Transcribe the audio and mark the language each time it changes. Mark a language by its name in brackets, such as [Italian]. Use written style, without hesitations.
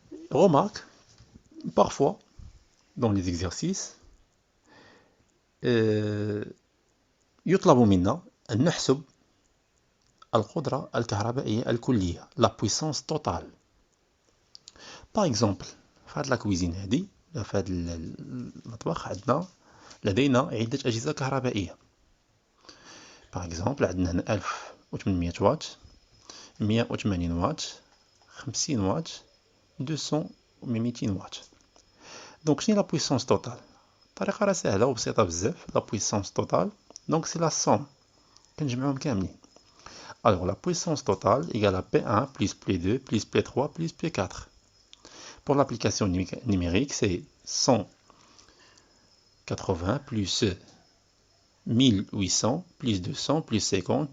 [French] Remarque, parfois, dans les exercices, [Arabic] يطلب منا أن نحسب القدرة الكهربائية الكلية [French] la puissance totale. Par exemple, [Arabic] في هذه الكويزين هذه في هذا المطبخ لدينا عدة أجهزة كهربائية. [French] Par exemple, [Arabic] عندنا هنا 1800 واط 180 واط 50 واط 200 و 200 واط. Donc شنو [French] la puissance totale؟ [Arabic] الطريقة راه سهلة وبسيطة بزاف. [French] La puissance totale, donc c'est la somme [Arabic] كنجمعهم كاملين. [French] Alors la puissance totale égale à P1 plus P2 plus P3 plus P4. Pour l'application numérique, c'est 180 plus 1800 plus 200 plus 50.